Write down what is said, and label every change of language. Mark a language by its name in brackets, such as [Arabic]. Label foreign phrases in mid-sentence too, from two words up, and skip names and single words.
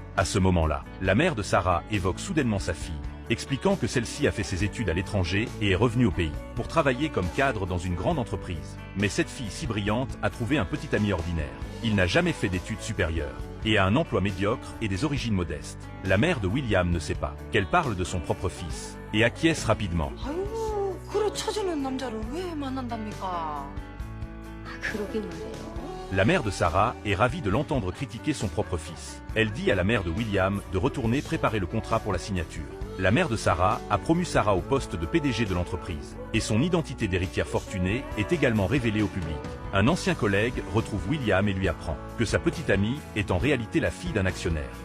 [French] À ce moment-là, la mère de Sarah évoque soudainement sa fille, expliquant que celle-ci a fait ses études à l'étranger et est revenue au pays, pour travailler comme cadre dans une grande entreprise. Mais cette fille si brillante a trouvé un petit ami ordinaire. Il n'a jamais fait d'études supérieures, et a un emploi médiocre et des origines modestes. La mère de William ne sait pas qu'elle parle de son propre fils, et acquiesce rapidement. [Korean] 아유, 그래 찾아낸 남자를 왜 만난답니까? 그러게 말이에요. [French] La mère de Sarah est ravie de l'entendre critiquer son propre fils. Elle dit à la mère de William de retourner préparer le contrat pour la signature. La mère de Sarah a promu Sarah au poste de PDG de l'entreprise, et son identité d'héritière fortunée est également révélée au public. Un ancien collègue retrouve William et lui apprend que sa petite amie est en réalité la fille d'un actionnaire.